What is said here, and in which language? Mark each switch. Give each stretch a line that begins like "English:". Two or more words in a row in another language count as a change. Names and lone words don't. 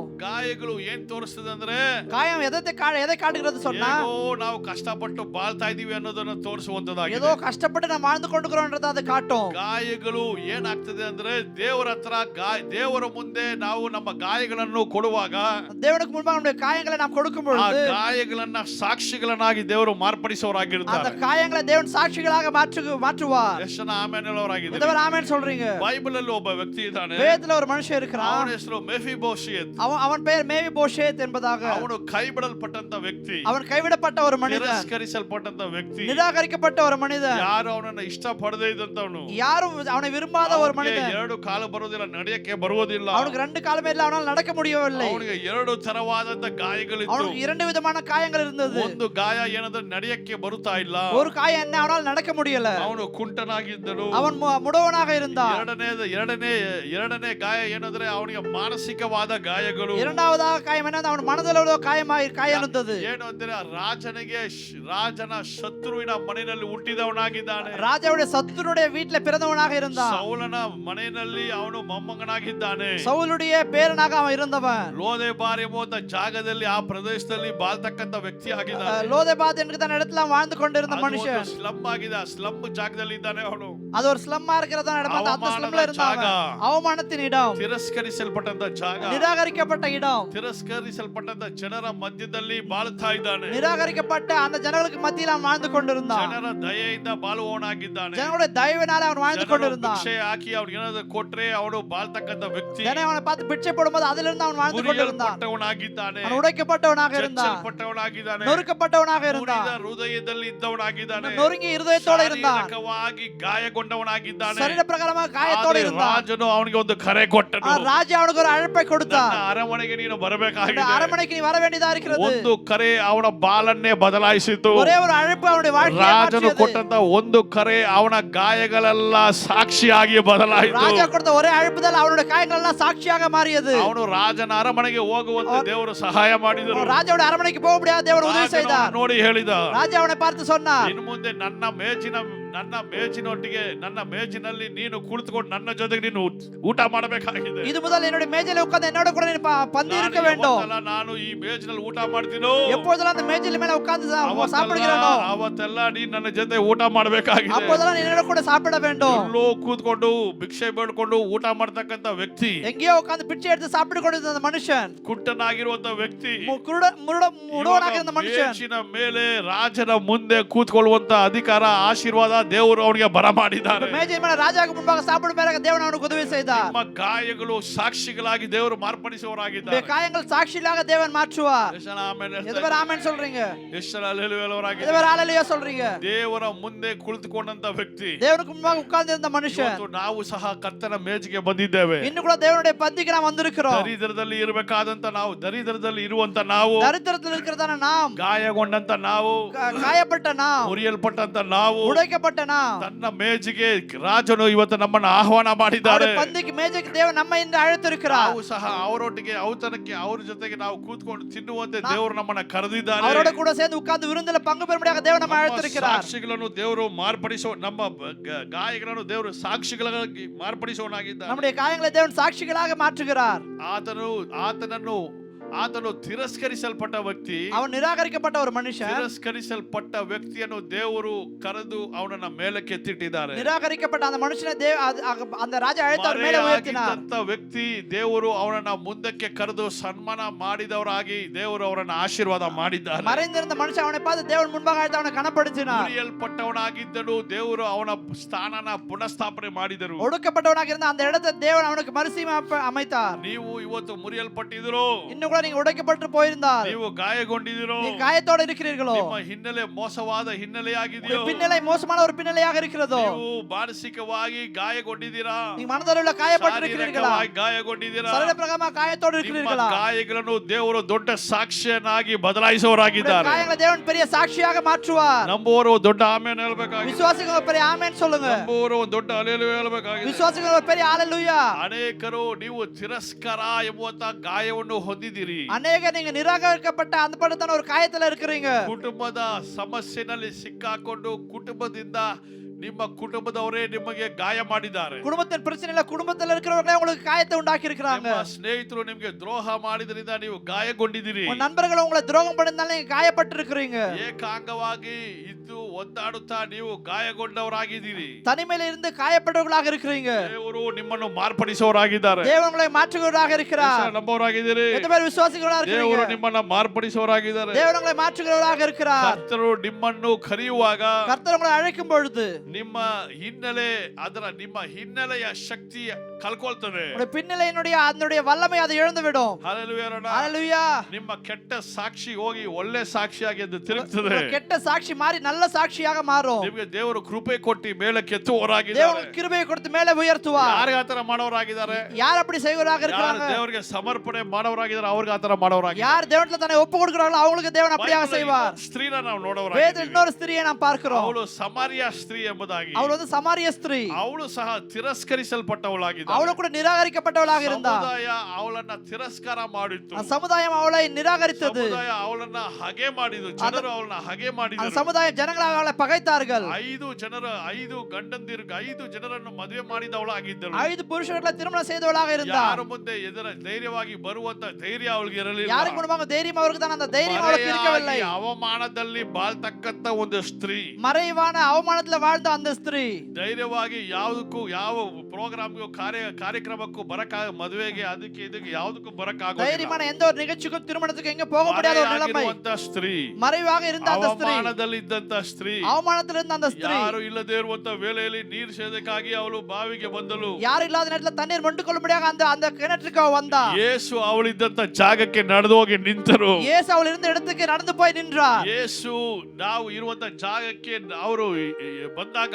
Kannada: ಗಾಯಗಳು ಏನ್ ತೋರಿಸ್ತದೆ ಅಂದ್ರೆ,
Tamil: காயம் எதை காட்டுகிறது சொன்னா,
Kannada: ಏನೋ ನಾವು ಕಷ್ಟಪಟ್ಟು ಬಾಳ್ತಾ ಇದೀವಿ ಅನ್ನೋದನ್ನ ತೋರಿಸುವಂತದಾಗಿದೆ.
Tamil: ஏதோ கஷ்டப்பட்டு நாம் வாழ்ந்து கொண்டிருக்கிறோம்ன்றதை அது காட்டும்.
Kannada: ಗಾಯಗಳು ಏನಾಗ್ತದೆ ಅಂದ್ರೆ, ದೇವರ ಹತ್ರ ದೇವರ ಮುಂದೆ ನಾವು ನಮ್ಮ ಗಾಯಗಳನ್ನು ಕೊಡುವಾಗ,
Tamil: தேவனுக்கு முன்பாக நம்முடைய காயங்களை நாம் கொடுக்கும்
Kannada: ಆ
Tamil: பொழுது
Kannada: ಗಾಯಗಳನ್ನ ಸಾಕ್ಷಿಗಳನ್ನಾಗಿ ದೇವರು
Tamil: அந்த
Kannada: ಮಾರ್ಪಡಿಸುವವರಾಗಿರ್ತಾರೆ.
Tamil: காயங்களை தேவன் சாட்சிகளாக மாற்றுவார்.
Kannada: ಎಷ್ಟು ಜನ ಆಮೆನ್ ಹೇಳೋರಾಗಿದ್ದಾರೆ?
Tamil: எதுவே ஆமென் சொல்றீங்க?
Kannada: ಬೈಬಲ್ ಅಲ್ಲಿ ಒಬ್ಬ ವ್ಯಕ್ತಿ ಇದ್ದಾನೆ.
Tamil: வேதத்துல ஒரு மனுஷன் இருக்கிறான்.
Kannada: ಅವನ ಹೆಸರು ಮೆಫಿಬೋಶೆತ್.
Tamil: அவன் பெயர் மேவிபோஷேத் என்பதாக.
Kannada: ಅವನು ಕೈ ಬಿಡಲ್ಪಟ್ಟಂತ ವ್ಯಕ್ತಿ,
Tamil: அவன் கைவிடப்பட்ட ஒரு மனிதன்,
Kannada: ತಿರಸ್ಕರಿಸಲ್ಪಟ್ಟಂತ ವ್ಯಕ್ತಿ,
Tamil: நிராகரிக்கப்பட்ட ஒரு மனிதன்,
Kannada: ಯಾರು ಅವನನ್ನ ಇಷ್ಟ ಪಡದೇ ಇದ್ದಂತವನು,
Tamil: யாரும் அவனை விரும்பாத ஒரு மனிதன்.
Kannada: ಎರಡು ಕಾಲು ಬರೋದಿಲ್ಲ, ನಡೆಯಕ್ಕೆ ಬರುವುದಿಲ್ಲ.
Tamil: அவனுக்கு ரெண்டு காலுமே இல்ல, அவனால் நடக்க முடியவில்லை.
Kannada: ಅವನಿಗೆ ಎರಡು ತರವಾದಂತ ಗಾಯಗಳಿತ್ತು.
Tamil: அவனுக்கு இரண்டு விதமான காயங்கள் இருந்தது.
Kannada: ಒಂದು ಗಾಯ ಏನಂದ್ರೆ ನಡೆಯಕ್ಕೆ ಬರುತ್ತಾ ಇಲ್ಲ.
Tamil: ஒரு காயம் என்ன, அவனால் நடக்க முடியல.
Kannada: ಅವನು ಕುಂಟನಾಗಿದ್ದನು.
Tamil: அவன் முடவனாக இருந்தான்.
Kannada: ಎರಡನೇ ಗಾಯ ಏನಂದ್ರೆ ಅವನಿಗೆ ಮಾನಸಿಕವಾದ ಗಾಯಗಳು.
Tamil: இரண்டாவதாக காயம் என்ன, அவன் மனதில் உள்ள காயம் இருந்தது.
Kannada: ಏನು ಅಂದ್ರೆ, ರಾಜನ ಶತ್ರುವಿನ ಮನೆಯಲ್ಲಿ ಹುಟ್ಟಿದವನಾಗಿದ್ದಾನೆ.
Tamil: ராஜாவுடைய சத்துருடைய வீட்டில் பிறந்தவனாக இருந்தான்.
Kannada: ಸೌಲನ ಮನೆಯಲ್ಲಿ ಅವನು ಮೊಮ್ಮಗನಾಗಿದ್ದಾನೆ.
Tamil: சவுலுடைய பேரனாக அவன் இருந்தவன்.
Kannada: ಲೋದೆಬಾರ್ ಎಂಬ ಜಾಗದಲ್ಲಿ, ಆ ಪ್ರದೇಶದಲ್ಲಿ ಬಾಳ್ತಕ್ಕಂತ ವ್ಯಕ್ತಿ ಆಗಿದ್ದಾನೆ.
Tamil: லோதேபாத் என்கிற இடத்துல வாழ்ந்து கொண்டிருந்த மனுஷன்.
Kannada: ಸ್ಲಮ್ ಆಗಿದೆ. ಆ ಸ್ಲಮ್ ಜಾಗದಲ್ಲಿ ಇದ್ದಾನೆ ಅವನು.
Tamil: அது ஒரு ஸ்லம்மா இருக்கிறதா நடந்த அந்த ஸ்லம்ல இருந்தாங்க.
Kannada: ಜಾಗ.
Tamil: அவமானத்தின் இடம்,
Kannada: ತಿರಸ್ಕರಿಸಲ್ಪಟ್ಟಂತ ಜಾಗ,
Tamil: நிராகரிக்கப்பட்ட இடம்,
Kannada: ತಿರಸ್ಕರಿಸಲ್ಪಟ್ಟಂತ ಜನರ ಮಧ್ಯದಲ್ಲಿ ಬಾಳುತ್ತಾ ಇದ್ದಾನೆ.
Tamil: நிராகரிக்கப்பட்ட அந்த ஜனங்களுக்கு மத்தியில் அவன் வாழ்ந்து கொண்டிருந்தான்.
Kannada: ಜನರ ದಯೆಯಿಂದ ಬಾಳುವವನಾಗಿದ್ದಾನೆ.
Tamil: ஜனங்களுடைய தயவினால அவன் வாழ்ந்து
Kannada: ಜನರು
Tamil: கொண்டிருந்தான்.
Kannada: ಭಿಕ್ಷೆ ಹಾಕಿ ಅವ್ನಿಗೆ ಏನಾದ್ರು ಕೊಟ್ರೆ ಅವನು ಬಾಳ್ತಕ್ಕಂತ ವ್ಯಕ್ತಿ.
Tamil: ஜனம் அவனை பார்த்து பிச்சை போடும்போது அதிலிருந்து அவன் வாழ்ந்து கொண்டிருந்தான்.
Kannada: ಮುರಿಯಲ್ಪಟ್ಟವನಾಗಿದ್ದಾನೆ,
Tamil: அவன் உடைக்கப்பட்டவனாக இருந்தான்,
Kannada: ಚಚ್ಚಲ್ಪಟ್ಟವನಾಗಿದ್ದಾನೆ,
Tamil: நொறுக்கப்பட்டவனாக இருந்தான்,
Kannada: ಮುರಿದ ಹೃದಯದಲ್ಲಿ ಇದ್ದವನಾಗಿದ್ದಾನೆ,
Tamil: நொறுங்கிய இருதயத்தோட இருந்தான்,
Kannada: ಶಾರೀರಿಕವಾಗಿ ಗಾಯಗೊಂಡವನಾಗಿದ್ದಾನೆ.
Tamil: சரீர பிரகாரமாக காயத்தோட
Kannada: ಆದರೆ
Tamil: இருந்தான்.
Kannada: ರಾಜನು ಅವನಿಗೆ ಒಂದು ಕರೆ ಕೊಟ್ಟನು.
Tamil: ராஜா அவனுக்கு ஒரு அழைப்பை கொடுத்தார்.
Kannada: ನನ್ನ ಅರಮನೆಗೆ ನೀನು
Tamil: அந்த
Kannada: ಬರಬೇಕಾಗಿದೆ.
Tamil: அரண்மனைக்கு நீ வர வேண்டியதா இருக்கிறது.
Kannada: ಒಂದು ಕರೆ ಅವನ ಬಾಲನ್ನೇ ಬದಲಾಯಿಸಿತು.
Tamil: ஒரே ஒரு அழைப்பு அவனுடைய வாழ்க்கையை
Kannada: ರಾಜನು
Tamil: மாற்றியது.
Kannada: ಕೊಟ್ಟಂತ ಒಂದು ಕರೆ ಅವನ ಗಾಯಗಳೆಲ್ಲ ಸಾಕ್ಷಿಯಾಗಿ ಬದಲಾಯಿತು.
Tamil: ராஜா கொடுத்த ஒரே அழைப்புதல் அவனுடைய காயங்கள் எல்லாம் சாட்சியாக மாறியது.
Kannada: ಅವನು ರಾಜನ ಅರಮನೆಗೆ ಹೋಗುವಂತೆ ದೇವರು ಸಹಾಯ ಮಾಡಿದರು.
Tamil: ராஜாவோட அரண்மனைக்கு போக முடியாது, தேவன் உதவி
Kannada: ರಾಜನು
Tamil: செய்தார்.
Kannada: ನೋಡಿ ಹೇಳಿದ,
Tamil: ராஜா அவனை பார்த்து சொன்னார்,
Kannada: ಇನ್ನು ಮುಂದೆ ನನ್ನ ಮೇಜಿನೊಟ್ಟಿಗೆ ನನ್ನ ಮೇಜಿನಲ್ಲಿ ನೀನು ಕುಳಿತುಕೊಂಡು ನನ್ನ ಜೊತೆಗೆ ನೀನು ಊಟ ಮಾಡಬೇಕಾಗಿದೆ.
Tamil: இது முதல் என்னுடைய மேஜையில உட்கார்ந்து என்னோட கூட நீ பந்தி இருக்க வேண்டும்.
Kannada: ನಾನು ಈ ಮೇಜಿನಲ್ಲಿ ಊಟ ಮಾಡ್ತೀನೋ,
Tamil: எப்பொழுதெல்லாம் அந்த மேஜையில மேல உட்கார்ந்து சாப்பிடுகிறேனோ
Kannada: ಅವತ್ತೆಲ್ಲ ನೀನು ನನ್ನ ಜೊತೆ ಊಟ ಮಾಡಬೇಕಾಗಿದೆ.
Tamil: அப்போதெல்லாம் நீ என்னோட கூட சாப்பிட வேண்டும்.
Kannada: ಎಲ್ಲೋ ಕೂತ್ಕೊಂಡು ಭಿಕ್ಷೆ ಬೇಡ್ಕೊಂಡು ಊಟ ಮಾಡ್ತಕ್ಕಂತ ವ್ಯಕ್ತಿ,
Tamil: எங்கேயோ உட்கார்ந்து பிச்சை எடுத்து சாப்பிட்டு கொண்டிருந்த அந்த மனுஷன்,
Kannada: ಕುಟ್ಟನಾಗಿರುವಂತ ವ್ಯಕ್ತಿ,
Tamil: முடவனாக இருந்த மனுஷன்,
Kannada: ಮೇಜಿನ ಮೇಲೆ ರಾಜನ ಮುಂದೆ ಕೂತ್ಕೊಳ್ಳುವಂತ ಅಧಿಕಾರ ಆಶೀರ್ವಾದ ದೇವರು ಅವನಿಗೆ ಬರಮಾಡಿದ್ದಾರೆ.
Tamil: மேஜை மேல ராஜாவுக்கு முன்பாக சாப்பிடும் மேல தேவன் அவனுக்கு உதவி செய்தார்.
Kannada: ನಿಮ್ಮ ಗಾಯಗಳು ಸಾಕ್ಷಿಗಳಾಗಿ ದೇವರು ಮಾರ್ಪಡಿಸುವವರಾಗಿದ್ದಾರೆ.
Tamil: காயங்கள் சாட்சியாக தேவன் மாற்றுவார்.
Kannada: ಎಷ್ಟು ಜನ ಆಮೆನ್ ಹೇಳ್ತಾರೆ?
Tamil: எதுவர் ஆமென் சொல்றீங்க?
Kannada: ಎಷ್ಟು ಜನ ಹಲ್ಲೆಲೂಯಾ ಹೇಳುವವರಾಗಿದ್ದಾರೆ?
Tamil: எதுவர் ஹalleluya சொல்றீங்க?
Kannada: ದೇವರ ಮುಂದೆ ಕುಳಿತುಕೊಂಡಂತ ವ್ಯಕ್ತಿ,
Tamil: தேவனுக்கு முன்பாக உட்கார்ந்து இருந்த மனுஷன்,
Kannada: ಇವತ್ತು ನಾವು ಸಹ ಕರ್ತನ ಮೇಜಿಗೆ ಬಂದಿದ್ದೇವೆ.
Tamil: இன்னும் கூட தேவனுடைய பந்திக்கு நாம் வந்திருக்கிறோம்.
Kannada: ದರಿದ್ರದಲ್ಲಿ ಇರಬೇಕಾದಂತ ನಾವು, ದರಿದ್ರದಲ್ಲಿ ಇರುವಂತ ನಾವು,
Tamil: தரித்திரத்தில் இருக்கிறதான நாம்,
Kannada: ಗಾಯಗೊಂಡಂತ ನಾವು,
Tamil: காயப்பட்ட நாம்,
Kannada: ಮುರಿಯಲ್ಪಟ್ಟಂತ ನಾವು,
Tamil: உடைக்கப்பட்ட நாம்,
Kannada: ತನ್ನ ಮೇಜಿಗೆ ರಾಜನು ಇವತ್ತು ನಮ್ಮನ್ನು ಆಹ್ವಾನ ಮಾಡಿದ್ದಾರೆ.
Tamil: அவருடைய பந்திக்கு மேஜைக்கு தேவன் நம்மை இன்று அழைத்திருக்கிறார்.
Kannada: ನಾವು ಸಹ ಅವರೊಟ್ಟಿಗೆ ಔತಣಕ್ಕೆ ಅವ್ರ ಜೊತೆಗೆ ನಾವು ಕೂತ್ಕೊಂಡು ತಿನ್ನುವಂತೆ ದೇವರು ನಮ್ಮನ್ನ ಕರೆದಿದ್ದಾರೆ.
Tamil: அவரோட கூட சேர்ந்து உட்கார்ந்து விருந்தில பங்கு பெறும்படியாக தேவன் நம்மை அழைத்திருக்கிறார்.
Kannada: ಸಾಕ್ಷಿಗಳನ್ನು ದೇವರು ಮಾರ್ಪಡಿಸೋ, ನಮ್ಮ ಗಾಯಗಳನ್ನು ದೇವರು ಸಾಕ್ಷಿಗಳಾಗಿ ಮಾರ್ಪಡಿಸೋನಾಗಿದ್ದಾನೆ.
Tamil: நம்முடைய காயங்களை தேவன் சாட்சிகளாக மாற்றுகிறார்.
Kannada: ಆತನು ತಿರಸ್ಕರಿಸಲ್ಪಟ್ಟ ವ್ಯಕ್ತಿ,
Tamil: அவன் நிராகரிக்கப்பட்ட ஒரு மனுஷன்,
Kannada: ತಿರಸ್ಕರಿಸಲ್ಪಟ್ಟ ವ್ಯಕ್ತಿಯನ್ನು ದೇವರು ಕರೆದು ಅವನನ್ನ ಮೇಲಕ್ಕೆ ಎತ್ತಿಟ್ಟಿದ್ದಾರೆ.
Tamil: நிராகரிக்கப்பட்ட அந்த மனுஷனை அந்த ராஜா அழைத்து அவர் மேலே உயர்த்தினார்.
Kannada: ಮರೆಯಾಗಿದ್ದಂತ ವ್ಯಕ್ತಿ ದೇವರು ಅವನನ್ನ ಮುಂದಕ್ಕೆ ಕರೆದು ಸನ್ಮಾನ ಮಾಡಿದವರಾಗಿ ದೇವರು ಅವರನ್ನ ಆಶೀರ್ವಾದ ಮಾಡಿದ್ದಾರೆ.
Tamil: மறைந்திருந்த மனுஷன் அவனை பார்த்து தேவன் முன்பாக அழைத்து அவனை கனப்படுத்தினார்.
Kannada: ಮುರಿಯಲ್ಪಟ್ಟವನಾಗಿದ್ದನು ದೇವರು ಅವನ ಸ್ಥಾನನ ಪುನಃಸ್ಥಾಪನೆ ಮಾಡಿದರು.
Tamil: ஒடுக்கப்பட்டவனாக இருந்த அந்த இடத்தை தேவன் அவனுக்கு மறுசீமை அமைத்தார்.
Kannada: ನೀವು ಇವತ್ತು ಮುರಿಯಲ್ಪಟ್ಟಿದ್ರು,
Tamil: இன்னும் நீங்க உடைக்கப்பட்டு போயிருந்தால்,
Kannada: ನೀವು ಗಾಯಗೊಂಡಿದ್ದೀರೋ,
Tamil: நீங்க காயத்தோட இருக்கிறீர்களோ,
Kannada: ನಿಮ್ಮ ಹಿನ್ನೆಲೆ ಮೋಸವಾದ ಹಿನ್ನೆಲೆಯಾಗಿದೆಯೋ,
Tamil: பின்னலை மோசமான ஒரு பின்னலையாக இருக்கிறதோ,
Kannada: ನೀವು ಮಾನಸಿಕವಾಗಿ ಗಾಯಗೊಂಡಿದ್ದೀರಾ,
Tamil: நீங்க மனதளவுல காயப்பட்டிருக்கிறீர்களா,
Kannada: ಶಾರೀರಿಕವಾಗಿ ಗಾಯಗೊಂಡಿದ್ದೀರಾ,
Tamil: சரீர பிரகாரமா காயத்தோட
Kannada: ನಿಮ್ಮ
Tamil: இருக்கிறீர்களா,
Kannada: ಗಾಯಗಳನ್ನು ದೇವರು ದೊಡ್ಡ ಸಾಕ್ಷಿಯನ್ನಾಗಿ ಬದಲಾಯಿಸುವವರಾಗಿದ್ದಾರೆ.
Tamil: காயங்களை தேவன் பெரிய சாட்சியாக மாற்றுவார்.
Kannada: ನಂಬುವವರು ದೊಡ್ಡ ಆಮೆನ್ ಹೇಳಬೇಕಾಗಿದೆ.
Tamil: விசுவாசிகள் பெரிய ஆமென் சொல்லுங்க.
Kannada: ನಂಬುವವರು ದೊಡ್ಡ ಹಲ್ಲೆಲೂಯಾ ಹೇಳಬೇಕಾಗಿದೆ.
Tamil: விசுவாசிகள் பெரிய ஹalleluya.
Kannada: ಅನೇಕರು ನೀವು ತಿರಸ್ಕಾರ ಎಂಬುವಂತ ಗಾಯವನ್ನು ಹೊಂದಿದ್ದೀರಿ.
Tamil: அநேக நீங்க நிராகரிக்கப்பட்ட அந்த படத்தான ஒரு காயத்துல இருக்கிறீங்க.
Kannada: ಕುಟುಂಬದ ಸಮಸ್ಯೆನಲ್ಲಿ ಸಿಕ್ಕಾಕೊಂಡು ಕುಟುಂಬದಿಂದ ನಿಮ್ಮ ಕುಟುಂಬದವರೇ ನಿಮಗೆ ಗಾಯ ಮಾಡಿದ್ದಾರೆ.
Tamil: குடும்பத்தின் பிரச்சனையில குடும்பத்துல இருக்கிறவங்களே உங்களுக்கு காயத்தை உண்டாக்கி இருக்காங்க.
Kannada: ನಿಮ್ಮ ಸ್ನೇಹಿತರು ನಿಮಗೆ ದ್ರೋಹ ಮಾಡಿದ್ರಿಂದ ನೀವು ಗಾಯಗೊಂಡಿದ್ದೀರಿ.
Tamil: உங்க நண்பர்கள் உங்களை துரோகம் பண்ணதால நீங்க காயப்பட்டிருக்கிறீங்க.
Kannada: ಏಕಾಂಗವಾಗಿ ಇದ್ದು ಒದ್ದಾಡುತ್ತಾ ನೀವು ಗಾಯಗೊಂಡವರಾಗಿದ್ದೀರಿ.
Tamil: தனிமையில இருந்து காயப்பட்டவர்களாக இருக்கிறீங்க.
Kannada: ದೇವರು ನಿಮ್ಮನ್ನು ಮಾರ್ಪಡಿಸುವವರಾಗಿದ್ದಾರೆ.
Tamil: தேவன் உங்களை மாற்றுகிறவராக இருக்கிறார்.
Kannada: ನಂಬುವವರಾಗಿದ್ದೀರಿ.
Tamil: எத்தனை பேர் விசுவாசிகளா
Kannada: ದೇವರು
Tamil: இருக்கீங்க?
Kannada: ನಿಮ್ಮನ್ನ ಮಾರ್ಪಡಿಸುವವರಾಗಿದ್ದಾರೆ.
Tamil: தேவன் உங்களை மாற்றுகிறவராக இருக்கிறார்.
Kannada: ಕರ್ತರು ನಿಮ್ಮನ್ನು ಕರೆಯುವಾಗ
Tamil: கர்த்தர் உங்களை அழைக்கும் பொழுது
Kannada: ನಿಮ್ಮ ಹಿನ್ನೆಲೆಯ ಶಕ್ತಿ ಕಳ್ಕೊಳ್ತದೆ.
Tamil: உங்களுடைய பின்னலையினுடைய அதனுடைய வல்லமை அதை இழந்து விடும். ஹalleluya.
Kannada: ನಿಮ್ಮ ಕೆಟ್ಟ ಸಾಕ್ಷಿ ಹೋಗಿ ಒಳ್ಳೆ ಸಾಕ್ಷಿಯಾಗಿ ಅದು ತಿರುಗ್ತದೆ.
Tamil: கெட்ட சாட்சி மாறி நல்ல சாட்சியாக மாறும்.
Kannada: ನಿಮಗೆ ದೇವರು ಕೃಪೆ ಕೊಟ್ಟು ಮೇಲಕ್ಕೆ ಎತ್ತುವವರಾಗಿದ್ದಾರೆ.
Tamil: தேவன் கிருபையை கொடுத்து மேலே உயர்த்துவார்.
Kannada: ಯಾರಿಗೆ ಆತರ ಮಾಡೋರಾಗಿದ್ದಾರೆ?
Tamil: யார் அப்படி செய்வராக இருக்காங்க?
Kannada: ದೇವರಿಗೆ ಸಮರ್ಪಣೆ ಮಾಡೋರಾಗಿದ್ದಾರೆ, ಅವ್ರಿಗೆ ಆತರ ಮಾಡೋರಾಗಿದ್ದಾರೆ.
Tamil: யார் தேவனிடத்தில் தன்னை ஒப்பு கொடுக்கிறார்களோ அவங்களுக்கு தேவன் அப்படியாக செய்வார்.
Kannada: ಸ್ತ್ರೀನ ನಾವು
Tamil: வேதத்தில்
Kannada: ನೋಡೋರಾಗಿದ್ದೀವಿ.
Tamil: இன்னொரு ஸ்திரியை நாம் பார்க்கிறோம்.
Kannada: ಅವಳು ಸಮಾರಿಯ ಸ್ತ್ರೀ ಎಂಬುದಾಗಿ.
Tamil: அவள் வந்து சமாரிய ஸ்திரீ.
Kannada: ಅವಳು ಸಹ ತಿರಸ್ಕರಿಸಲ್ಪಟ್ಟವಳಾಗಿದ್ದಾಳೆ. ಆಗಿದ್ದಾಳೆ.
Tamil: அவளும் கூட நிராகரிக்கப்பட்டவளாக இருந்தாள்.
Kannada: ಸಮುದಾಯ ಅವಳನ್ನ ತಿರಸ್ಕಾರ ಮಾಡಿತ್ತು.
Tamil: அந்த சமுதாயம் அவளை நிராகரித்தது.
Kannada: ಸಮುದಾಯ ಅವಳನ್ನ ಹಗೆ ಮಾಡಿದ್ರು. ಜನರು ಅವಳನ್ನ ಹಗೆ
Tamil: அந்த
Kannada: ಮಾಡಿದರು.
Tamil: சமுதாயம் ஜனங்களாக அவளை பகைத்தார்கள்.
Kannada: 5 ಗಂಡಂದಿರಿಗೆ 5 ಜನರನ್ನು ಮದುವೆ ಮಾಡಿದವಳಾಗಿದ್ದಳು.
Tamil: 5 புருஷர்களை திருமணம் செய்தவளாக இருந்தாள்.
Kannada: ಯಾರ ಮುಂದೆ ಧೈರ್ಯವಾಗಿ ಬರುವಂತ ಧೈರ್ಯ ಅವಳಿಗೆ ಇರಲಿಲ್ಲ.
Tamil: யாருக்கு முன்பாக தைரியம் அவருக்கு தான், அந்த தைரியம் அவளுக்கு இருக்கவில்லை.
Kannada: ಅವಮಾನದಲ್ಲಿ ಬಾಳ್ತಕ್ಕಂತ ಒಂದು ಸ್ತ್ರೀ,
Tamil: மறைவான அவமானத்துல வாழ்ந்த அந்த ஸ்திரீ
Kannada: ಧೈರ್ಯವಾಗಿ ಯಾವುದಕ್ಕೂ ಯಾವ ಪ್ರೋಗ್ರಾಮ್ಗೂ ಕಾರ್ಯಕ್ರಮಕ್ಕೂ ಮದುವೆಗೆ ಅದಕ್ಕೆ ಇದಕ್ಕೆ ಯಾವುದಕ್ಕೂ ಬರಕ್ಕಾಗೋದಿಲ್ಲ.
Tamil: தைரியமான எந்த ஒரு நிகழ்ச்சிக்கும் திருமணத்துக்கு எங்க போக முடியாத ஒரு நிலைமை.
Kannada: ಸ್ತ್ರೀ,
Tamil: மறைவாக இருந்த அந்த ஸ்திரீ,
Kannada: ಅವಮಾನದಲ್ಲಿದ್ದಂತ ಸ್ತ್ರೀ,
Tamil: அவமானத்தில் இருந்த அந்த ஸ்திரீ,
Kannada: ಯಾರು ಇಲ್ಲದೆ ಇರುವಂತ ವೇಳೆಯಲ್ಲಿ ನೀರು ಸೇದಕ್ಕಾಗಿ ಅವಳು ಬಾವಿಗೆ ಬಂದಳು.
Tamil: யாரும் இல்லாத நேரத்துல தண்ணீர் மொண்டு கொள்ள முடியாத அந்த கிணற்றுக்கு அவ வந்தா.
Kannada: ಯೇಸು ಅವಳಿದ್ದಂತ ಜಾಗಕ್ಕೆ ನಡೆದು ಹೋಗಿ ನಿಂತರು.
Tamil: இயேசு அவள் இருந்த இடத்துக்கு நடந்து போய் நின்றார்.
Kannada: ಯೇಸು ನಾವು ಇರುವಂತ ಜಾಗಕ್ಕೆ ಅವರು ಬಂದಾಗ,